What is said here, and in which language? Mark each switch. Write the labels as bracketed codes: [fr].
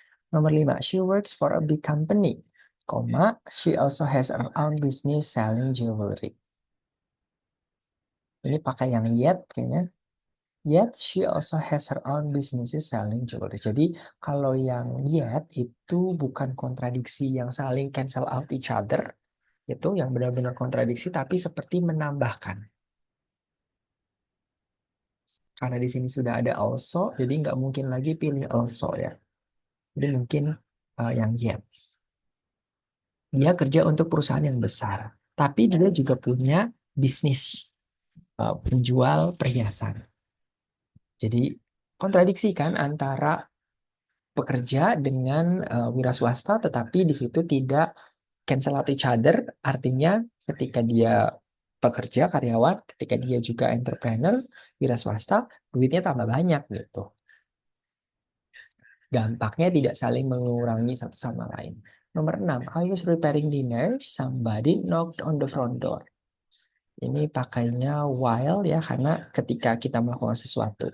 [id] Nomor 5, [en] she works for a big company, koma, she also has her own business selling jewelry. [id] Ini pakai yang yet kayaknya. [en] Yet she also has her own businesses selling jewelry. [id] Jadi kalau yang yet itu bukan kontradiksi yang saling [en] cancel out each other. [id] Itu yang benar-benar kontradiksi tapi seperti menambahkan. Karena di sini sudah ada also, jadi nggak mungkin lagi pilih also ya. Jadi mungkin yang yet. Dia kerja untuk perusahaan yang besar. Tapi dia juga punya bisnis penjual perhiasan. Jadi kontradiksi kan antara pekerja dengan wira swasta, tetapi di situ tidak [en] cancel out each other. [id] Artinya ketika dia pekerja, karyawan, ketika dia juga entrepreneur, wira swasta, duitnya tambah banyak gitu. Dampaknya tidak saling mengurangi satu sama lain. Nomor 6, [en] I was preparing dinner, somebody knocked on the front door. [id] Ini pakainya while ya, karena ketika kita melakukan sesuatu.